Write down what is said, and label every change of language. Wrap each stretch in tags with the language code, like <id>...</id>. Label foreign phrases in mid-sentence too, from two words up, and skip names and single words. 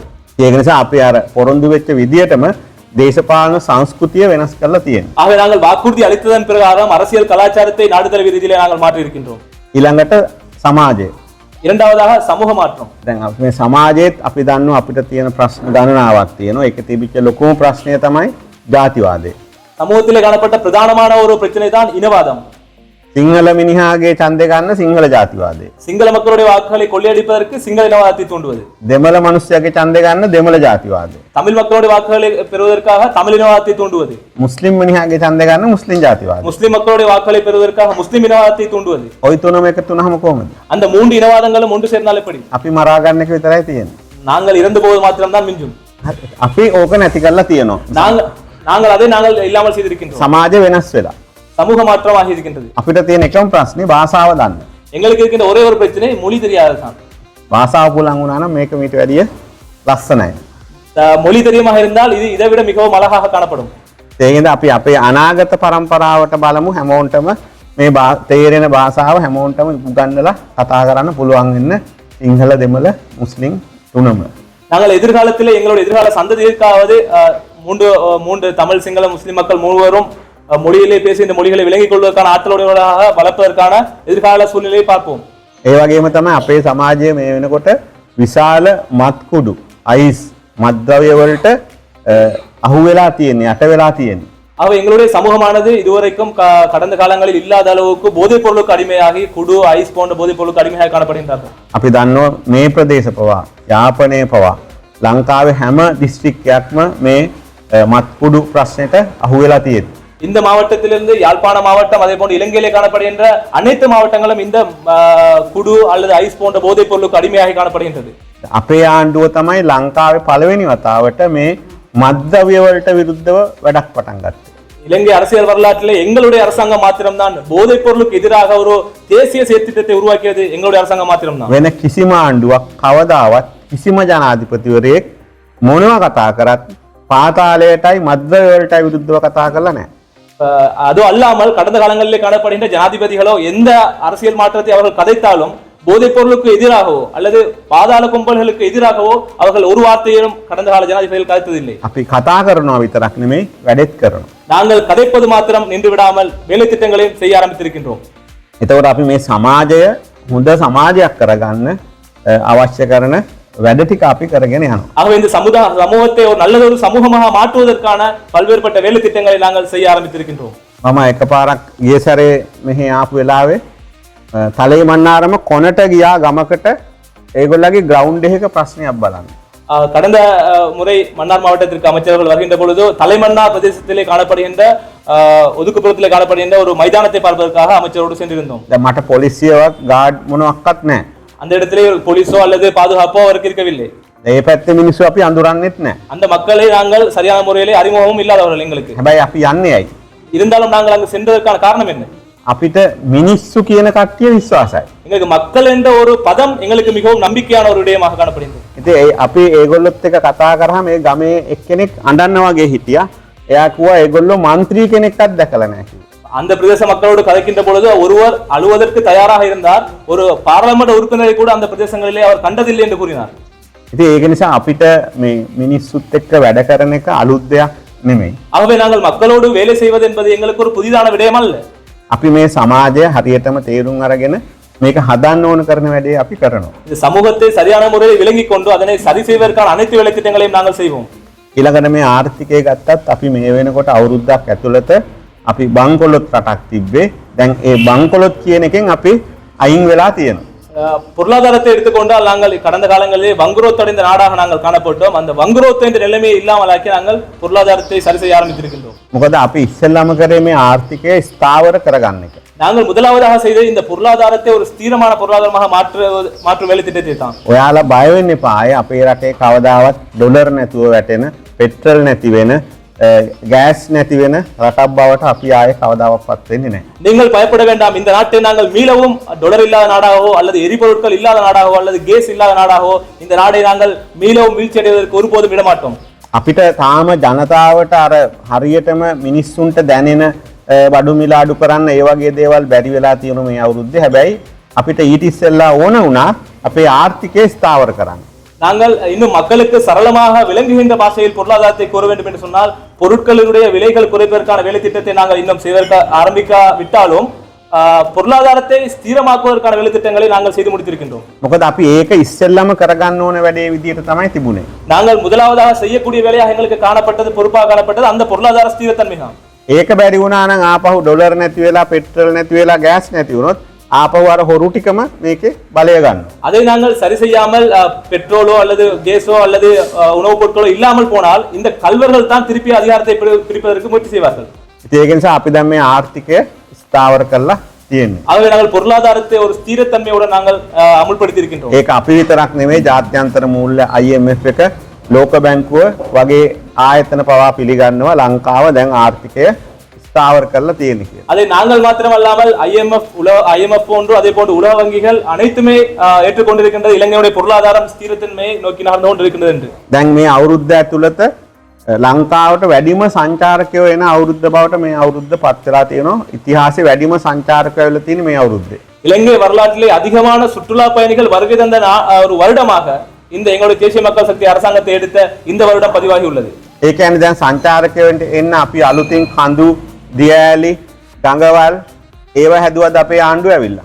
<si>ඒක නිසා අපි අර පොරොන්දු වෙච්ච විදියටම දේශපාලන සංස්කෘතිය වෙනස් කරලා තියෙනවා.</si> <ta>ஆகவே நாங்கள் வாக்குறுதி அளித்ததன் பிரகாரம் அரசியல் கலாச்சாரத்தை நாடு தழுவிய ரீதியிலே நாங்கள் மாற்றி இருக்கின்றோம்.</ta> <si>ඊළඟට සමාජය.</si> <ta>இரண்டாவதாக சமூக மாற்றம்.</ta> <si>දැන් අපි මේ සමාජයේත් අපි දන්නවා අපිට තියෙන ප්‍රශ්න ගණනාවක් තියෙනවා. ඒක තිබිච්ච ලොකුම ප්‍රශ්නය තමයි ජාතිවාදය.</si> <ta>சமூகத்திலே காணப்பட்ட பிரதானமான ஒரு பிரச்சனை தான் இனவாதம்.</ta> <si>සිංහල මිනිහාගේ ඡන්දය ගන්න සිංහල ජාතිවාදය.</si> <ta>சிங்கள மக்களுடைய வாக்குகளை கொள்ளையடிப்பதற்கு சிங்கள இனவாதத்தை தூண்டுவது.</ta> <si>දෙමළ මිනිස්සුගේ ඡන්දය ගන්න දෙමළ ජාතිවාදය.</si> <ta>தமிழ் மக்களுடைய வாக்குகளை பெறுவதற்காக தமிழ் இனவாதத்தை தூண்டுவது.</ta> <si>මුස්ලිම් මිනිහාගේ ඡන්දය ගන්න මුස්ලිම් ජාතිවාදය.</si> <ta>முஸ்லிம் மக்களுடைய வாக்குகளை பெறுவதற்காக முஸ்லிம் இனவாதத்தை தூண்டுவது.</ta> <si>ওই තුනම එකතු වුණාම කොහොමද?</si> <ta>அந்த 3 இனவாதங்களும் ஒன்று சேர்ந்தால் எப்படி?</ta> <si>අපි මරා ගන්න එක විතරයි තියෙන්නේ.</si> <ta>நாங்கள் இறந்து போவது மாத்திரம்தான் மிஞ்சும்.</ta> <si>අපි ඕක නැති කරලා තියෙනවා.</si> <ta>நாங்கள் இல்லாமல் செய்திருக்கின்றோம்.</ta> <si>සමාජය වෙනස් වෙලා.</si> <ta>சமூக மாற்றமாக இருக்கின்றது.</ta> <si>අපිට තියෙන එකම ප්‍රශ්නේ භාෂාව දන්න.</si> <ta>எங்களுக்கு இருக்கின்ற ஒரே ஒரு பிரச்சனை மொழி தெரியாததுதான்.</ta> <si>භාෂාව පුලන් වුණා නම් මේක මීට වැඩිය ලස්සනයි.</si> <ta>மொழி தெரியுமாக இருந்தால் இது இதை விட மிகவும் அழகாக காணப்படும்.</ta> <si>ඒකෙන්ද අපි අපේ අනාගත පරම්පරාවට බලමු හැමෝන්ටම මේ තේරෙන භාෂාව හැමෝන්ටම උගන්වලා කතා කරන්න පුළුවන් වෙන්න සිංහල දෙමළ මුස්ලිම් තුනම.</si> <ta>நாங்கள் எதிர்காலத்தில் எங்களுடைய எதிர்கால சந்ததியிற்காவது மூன்று தமிழ் சிங்கள முஸ்லிம் மக்கள் மூவரும் மொழியிலே பேசி இந்த மொழிகளை விளங்கிக் கொள்வதற்கான ஆற்றலுடையவர்களாக வளர்ப்பதற்கான எதிர்கால சூழ்நிலையை பார்ப்போம்.</ta> <si>ඒ වගේම තමයි අපේ සමාජයේ මේ වෙනකොට විශාල මත්කුඩු අයිස් මත්ද්‍රව්‍ය වලට අහු වෙලා තියෙන්නේ යට වෙලා තියෙන්නේ.</si> <ta>ஆக எங்களுடைய சமூகமானது இதுவரைக்கும் கடந்த காலங்களில் இல்லாத அளவுக்கு போதைப் பொருளுக்கு அடிமையாகி குடு ஐஸ் போன்ற போதைப் பொருளுக்கு அடிமையாக காணப்படுகின்றார்கள்.</ta> <si>අපි දන්නවා මේ ප්‍රදේශ පවා යාපනයේ පවා ලංකාවේ හැම දිස්ත්‍රික්කයක්ම මේ මත්කුඩු ප්‍රශ්නෙට අහු වෙලා තියෙනවා.</si> <ta>இந்த மாவட்டத்திலிருந்து யாழ்ப்பாண மாவட்டம் அதே போன்று இலங்கையிலே காணப்படுகின்ற அனைத்து மாவட்டங்களும் இந்த குடு அல்லது ஐஸ் போன்ற போதைப் பொருளுக்கு அடிமையாக காணப்படுகின்றது.</ta> <si>අපේ ආණ්ඩුව තමයි ලංකාවේ පළවෙනි වතාවට මේ මත්ද්‍රව්‍ය වලට විරුද්ධව වැඩක් පටන් ගත්තේ.</si> <ta>இலங்கை அரசியல் வரலாற்றிலே எங்களுடைய அரசாங்கம் மாத்திரம்தான் போதைப் பொருளுக்கு எதிராக ஒரு தேசிய செயற்திட்டத்தை உருவாக்கியது எங்களுடைய அரசாங்கம் மாத்திரம்தான்.</ta> <si>වෙන කිසිම ආණ්ඩුවක් කවදාවත් කිසිම ජනාධිපතිවරයෙක් මොනවා කතා කරත් පාතාලයටයි මත්ද්‍රව්‍ය වලටයි විරුද්ධව කතා කරලා නැහැ.</si> <ta>அது அல்லாமல் கடந்த காலங்களிலே காணப்படுகின்ற ஜனாதிபதிகளோ எந்த அரசியல் மாற்றத்தை அவர்கள் கதைத்தாலும் போதைப் பொருளுக்கு எதிராகவோ அல்லது பாதாள கும்பல்களுக்கு எதிராகவோ அவர்கள் ஒரு வார்த்தையிலும் கடந்த கால ஜனாதிபதிகள் கதைத்ததில்லை.</ta> <si>අපි කතා කරනවා විතරක් නෙමෙයි වැඩෙත් කරනවා.</si> <ta>நாங்கள் கதைப்பது மாத்திரம் நின்று விடாமல் வேலை திட்டங்களையும் செய்ய ஆரம்பித்திருக்கின்றோம்.</ta> <si>එතකොට අපි මේ සමාජය හොඳ සමාජයක් කරගන්න අවශ්‍ය කරන වැඩ ටික අපි කරගෙන යනවා.</si> <ta>ஆகவே இந்த சமூகத்தை ஒரு நல்லதொரு சமூகமாக மாற்றுவதற்கான பல்வேறுபட்ட வேலை திட்டங்களை நாங்கள் செய்ய ஆரம்பித்திருக்கின்றோம்.</ta> <si>මම එකපාරක් ගිය සැරේ මෙහි ආපු වෙලාවේ තලේ මන්නාරම කොනට ගියා ගමකට ඒගොල්ලගේ ග්‍රවුන්ඩ් එකක ප්‍රශ්නයක් බලන්න.</si> <ta>கடந்த முறை மன்னார் மாவட்டத்திற்கு அமைச்சர்கள் வருகின்ற பொழுது தலைமன்னார் பிரதேசத்திலே காணப்படுகின்ற ஒதுக்குப்புறத்திலே காணப்படுகின்ற ஒரு மைதானத்தை பார்ப்பதற்காக அமைச்சரோடு சென்றிருந்தோம்.</ta> <si>දැන් මට පොලිසියවත් ගාඩ් මොනවත් නැහැ.</si> <ta>அந்த இடத்திலே போலீஸோ அல்லது பாதுகாப்போ அவருக்கு இருக்கவில்லை.</ta> <si>ඒ පැත්තේ මිනිස්සු අපි අඳුරන්නෙත් නැහැ.</si> <ta>அந்த மக்களை நாங்கள் சரியான முறையிலே அறிமுகமும் இல்லாதவர்கள் எங்களுக்கு.</ta> <si>හැබැයි අපි යන්නේ ඇයි?</si> <ta>இருந்தாலும் நாங்கள் அங்கு சென்றதற்கான காரணம் என்ன?</ta> <si>අපිට මිනිස්සු කියන කට්ටිය විශ්වාසයි.</si> <ta>எங்களுக்கு மக்கள் என்ற ஒரு பதம் எங்களுக்கு மிகவும் நம்பிக்கையான ஒரு விடயமாக காணப்படுகிறது.</ta> <si>ඉතින් අපි ඒගොල්ලොත් එක්ක කතා කරාම මේ ගමේ එක්කෙනෙක් අඬන්න වගේ හිටියා. එයා කිව්වා ඒගොල්ලෝ മന്ത്രി කෙනෙක්වත් දැකලා නැහැ කිව්වා.</si> <ta>அந்த பிரதேச மக்களோடு கதைக்கின்ற பொழுது ஒருவர் அழுவதற்கு தயாராக இருந்தார். ஒரு பாராளுமன்ற உறுப்பினரை கூட அந்த பிரதேசங்களிலே அவர் கண்டதில்லை என்று கூறினார்.</ta> <si>ඉතින් ඒක නිසා අපිට මේ මිනිස්සුත් එක්ක වැඩ කරන එක අලුත් දෙයක් නෙමෙයි.</si> <ta>ஆகவே நாங்கள் மக்களோடு வேலை செய்வது என்பது எங்களுக்கு ஒரு புதிதான விடயம் அல்ல.</ta> <si>අපි මේ සමාජය හරියටම තේරුම් අරගෙන මේක හදන්න ඕන කරන වැඩේ අපි කරනවා.</si> <ta>இந்த சமூகத்தை சரியான முறையில் விளங்கிக் கொண்டு அதனை சரி செய்வதற்கான அனைத்து வேலை திட்டங்களையும் நாங்கள் செய்வோம்.</ta> <si>ඊළඟට මේ ආර්ථිකය ගත්තත් අපි මේ වෙනකොට අවුරුද්දක් ඇතුළත අපි බංකොලොත් රටක් තිබ්බේ. දැන් ඒ බංකොලොත් කියන එකෙන් අපි අයින් වෙලා තියෙනවා.</si> <ta>பொருளாதாரத்தை எடுத்துக்கொண்டால் நாங்கள் கடந்த காலங்களிலே வங்குரோத்தடைந்த நாடாக நாங்கள் காணப்பட்டோம். அந்த வங்குரோத்து என்ற நிலைமையை இல்லாமலாக்கி நாங்கள் பொருளாதாரத்தை சரி செய்ய ஆரம்பித்திருக்கின்றோம்.</ta> <si>මොකද අපි ඉස්සෙල්ලාම කරේ මේ ආර්ථිකය ස්ථාවර කරගන්න එක.</si> <ta>நாங்கள் முதலாவதாக செய்த இந்த பொருளாதாரத்தை ஒரு ஸ்திரமான பொருளாதாரமாக மாற்றும் வேலை திட்டத்தை தான்.</ta> <si>ඔයාලා බය වෙන්න එපා. අය අපේ රටේ කවදාවත් ඩොලර් නැතුව වැටෙන, පෙට්‍රල් නැති වෙන, ගෑස් නැති වෙන රටක් බවට අපි ආයේ කවදාවත් වෙන්නේ නැහැ.</si> <ta>நீங்கள் பயப்பட வேண்டாம். இந்த நாட்டை நாங்கள் மீளவும் டாலர் இல்லாத நாடாகவோ அல்லது எரிபொருட்கள் இல்லாத நாடாகவோ அல்லது கேஸ் இல்லாத நாடாகவோ இந்த நாடை நாங்கள் மீளவும் வீழ்ச்சி அடைவதற்கு ஒருபோதும் விட மாட்டோம்.</ta> <si>අපිට තාම ජනතාවට අර හරියටම මිනිස්සුන්ට දැනෙන බඩු මිල අඩු කරන්න ඒ වගේ දේවල් බැරි වෙලා තියෙන මේ අවුරුද්දේ. හැබැයි අපිට ඊට ඉස්සෙල්ලා ඕන වුණා අපේ ආර්ථිකය ස්ථාවර කරන්න.</si> <ta>நாங்கள் இன்னும் மக்களுக்கு சரளமாக விளங்குகின்ற பாஷையில் பொருளாதாரத்தை கூற வேண்டும் என்று சொன்னால் பொருட்களுடைய விலைகள் குறைப்பதற்கான வேலை திட்டத்தை நாங்கள் இன்னும் செய்வதற்கு ஆரம்பிக்காவிட்டாலும் பொருளாதாரத்தை ஸ்திரமாக்குவதற்கான வேலை திட்டங்களை நாங்கள் செய்து முடித்திருக்கின்றோம்.</ta> <si>මොකද අපි ඒක ඉස්සෙල්ලාම කරගන්න ඕන වැඩේ විදියට තමයි තිබුණේ.</si> <ta>நாங்கள் முதலாவதாக செய்யக்கூடிய வேலையாக எங்களுக்கு காணப்பட்டது பொறுப்பாக காணப்பட்டது அந்த பொருளாதார ஸ்திரத்தன்மை தான்.</ta> <si>ඒක බැරි වුණා නම් ආපහු ඩොලර් නැති වෙලා පෙට්‍රල් නැති වෙලා ගෑස් නැති වුණොත් ආපහු අර හොරු ටිකම මේකේ බලය ගන්නවා.</si> <ta>அதை நாங்கள் சரி செய்யாமல் பெட்ரோலோ அல்லது கேஸோ அல்லது உணவுப் பொருட்களோ இல்லாமல் போனால் இந்த கல்வர்கள் தான் திருப்பி அதிகாரத்தை பிரிப்பதற்கு முயற்சி செய்வார்கள்.</ta> <si>ඒක නිසා අපි දැන් මේ ආර්ථිකය ස්ථාවර කරලා තියෙන්නේ.</si> <ta>ஆகவே நாங்கள் பொருளாதாரத்தை ஒரு ஸ்திரத்தன்மையுடன் நாங்கள் அமுல்படுத்தி இருக்கின்றோம்.</ta> <si>ඒක අපි විතරක් නෙමෙයි ජාත්‍යන්තර මූල්‍ය IMF එක ලෝක බැංකුව වගේ ආයතන පවා පිළිගන්නවා ලංකාව දැන් ආර්ථිකය ස්ථාවර කරලා තියෙන කියලා.</si> <ta>அதை நாங்கள் மாத்திரமல்லாமல் IMF போன்று அதே போன்று உலக வங்கிகள் அனைத்துமே ஏற்றுக்கொண்டிருக்கின்றது இலங்கையுடைய பொருளாதாரம் ஸ்திரத்தன்மையை நோக்கி நடந்து கொண்டிருக்கின்றது என்று.</ta> <si>දැන් මේ අවුරුද්ද ඇතුළත ලංකාවට වැඩිම සංචාරකයෝ එන අවුරුද්ද බවට මේ අවුරුද්ද පත් වෙලා තියෙනවා. ඉතිහාසයේ වැඩිම සංචාරකයෝ වෙලා තියෙන මේ අවුරුද්දේ.</si> <ta>இலங்கை வரலாற்றிலே அதிகமான சுற்றுலா பயணிகள் வருகை தந்த ஒரு வருடமாக இந்த எங்களுடைய தேசிய மக்கள் சக்தி அரசாங்கத்தை எடுத்த இந்த வருடம் பதிவாகி உள்ளது.</ta> <si>ඒ කියන්නේ දැන් සංචාරකයන්ට එන්න අපි අලුතින් කඳු, දියඇලි, ගඟවල් ඒව හැදුවද අපේ ආණ්ඩුව ඇවිල්ලා.</si>